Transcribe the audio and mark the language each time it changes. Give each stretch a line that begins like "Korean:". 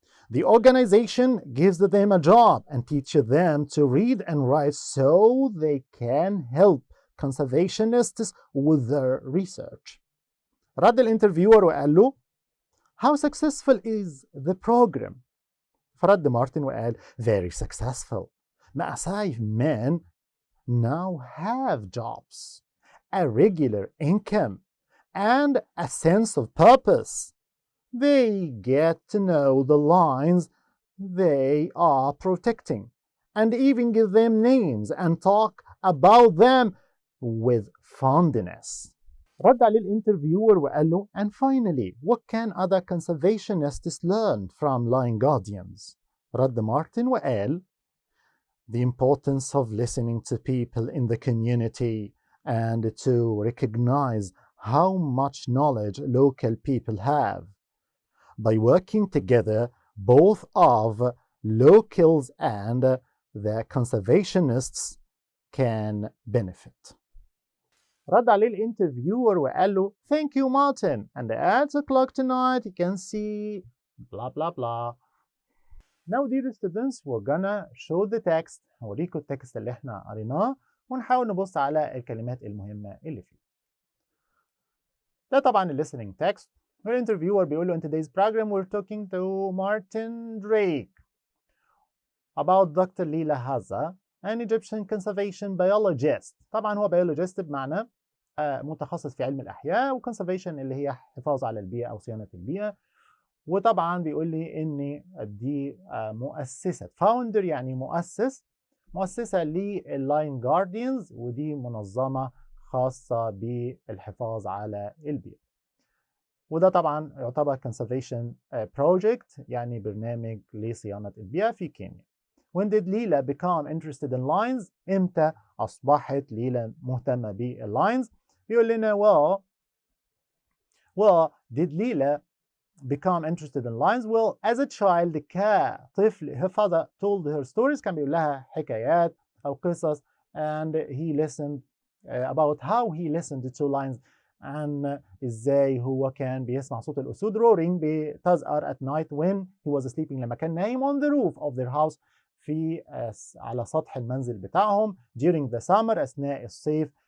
English: The organization gives them a job and teaches them to read and write so they can help conservationists with their research.
Arabic: رد الانترفيور وقال له
English: How successful is the program?
Arabic: فرد مارتن وقال
English: Very successful. Maasai men now have jobs, a regular income, and a sense of purpose. They get to know the lions they are protecting and even give them names and talk about them with fondness.
Arabic: رد عليه الانترفيور وقال له
English: And finally, what can other conservationists learn from lion guardians?
Arabic: رد مارتن وقال
English: The importance of listening to people in the community and to recognize how much knowledge local people have. By working together, both of locals and the conservationists can benefit.
Arabic: رد عليه الانترفيور وقال له
English: Thank you, Martin. And at the clock tonight, you can see blah, blah, blah. Now, dear students, we're gonna show the text.
Arabic: هوريكم التكست اللي احنا قريناه ونحاول نبص على الكلمات المهمة اللي فيه. ده طبعا ال
English: listening text.
Arabic: والinterviewer بيقول له
English: In today's program we're talking to Martin Drake about Dr. Leela Haza, an Egyptian conservation biologist.
Arabic: طبعا هو biologist بمعنى متخصص في علم الأحياء وconservation اللي هي حفاظ على البيئة أو صيانة البيئة. وطبعا بيقول لي إن دي مؤسسة founder يعني مؤسسة لللاين جارديانز ودي منظمة خاصة بالحفاظ على البيئة. وده طبعا يعتبر
English: conservation project
Arabic: يعني برنامج لصيانة البيئة في كينيا.
English: When did Leela become interested in lions?
Arabic: إمتى أصبحت ليلى مهتمة باللاينز؟ بيقول لنا
English: well did Leela become interested in lions? Well, as a child
Arabic: كطفل
English: her father told her stories
Arabic: كان بيقول لها حكايات أو قصص
English: and he listened about how he listened to lions
Arabic: عن ازاي هو كان بيسمع صوت الاسود
English: roaring
Arabic: بتزأر
English: at night when he was sleeping
Arabic: لما كان نايم
English: on the roof of their house
Arabic: في على سطح المنزل بتاعهم
English: during the summer
Arabic: أثناء الصيف.